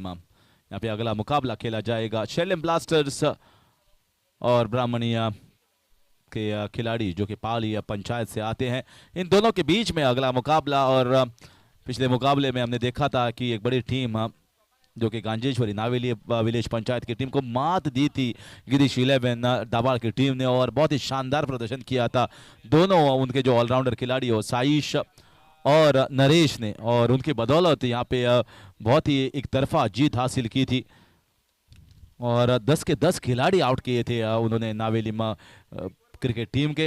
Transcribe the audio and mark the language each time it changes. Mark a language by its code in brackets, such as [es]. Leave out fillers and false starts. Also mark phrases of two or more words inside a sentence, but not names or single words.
[hi] यहाँ पे अगला मुकाबला खेला जाएगा शैलेम ब्लास्टर्स और ब्राह्मणिया के खिलाड़ी जो कि पाली पंचायत से आते हैं। इन दोनों के बीच में अगला मुकाबला, और पिछले मुकाबले में हमने देखा था कि एक बड़ी टीम जो कि गांजेश्वरी नावेली विलेज पंचायत की टीम को मात दी थी गिरीश 11 दाबाड़ की टीम ने, और बहुत ही शानदार प्रदर्शन किया था दोनों उनके जो ऑलराउंडर खिलाड़ी हो साइश और नरेश ने, और उनकी बदौलत यहाँ पे बहुत ही एक तरफा जीत हासिल की थी और 10 के 10 खिलाड़ी आउट किए थे उन्होंने नावेली क्रिकेट टीम के।